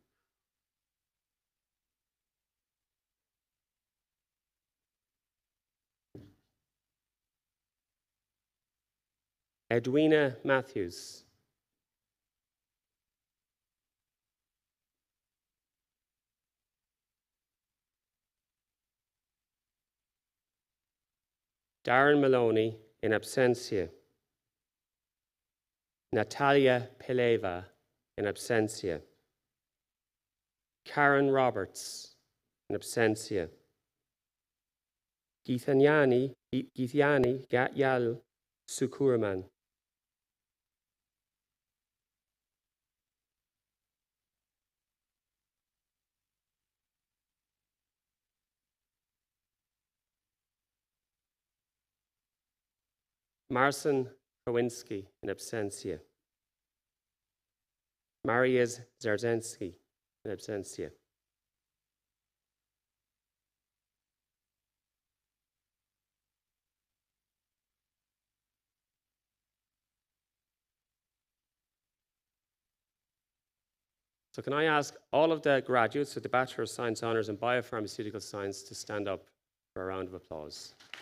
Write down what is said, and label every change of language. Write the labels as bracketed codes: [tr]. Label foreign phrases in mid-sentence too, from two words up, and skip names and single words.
[en] Edwina Matthews. Darren Maloney, [la] in absentia. [en] Natalia Peleva, [la] in absentia. [en] Karen Roberts, [la] in absentia. [en] Githyanani Gatyal Sukurman. Marcin Kowinski, [la] in absentia. [en] Mariusz Zarzensky, [la] in absentia. [en] So can I ask all of the graduates of the Bachelor of Science Honours in Biopharmaceutical Science to stand up for a round of applause.